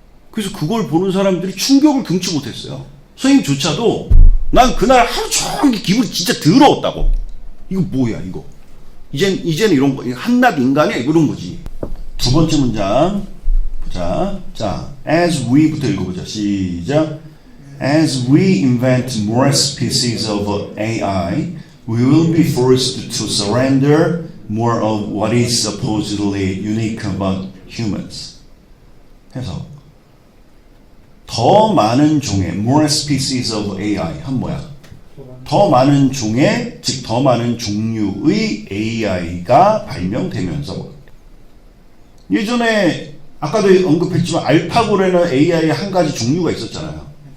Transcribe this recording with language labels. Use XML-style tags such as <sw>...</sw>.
<ko>그래서 그걸 보는 사람들이 충격을 금치 못했어요. 선생님조차도 난 그날 하루 종일 기분이 진짜 더러웠다고. 이거 뭐야 이거. 이제는 이런 거 한낱 인간이야 이런 거지. 두 번째 문장 보자. 자, as we부터 읽어보자. 시작.</ko> <en>As we invent more species of AI, we will be forced to surrender more of what is supposedly unique about humans.</en> <ko>해서 더 많은 종의</ko> <en>more species of AI</en> <ko>한 뭐야? 더 많은 종의 즉 더 많은 종류의 AI가 발명되면서 예전에 아까도 언급했지만 알파고라는 AI의 한 가지 종류가 있었잖아요.</ko>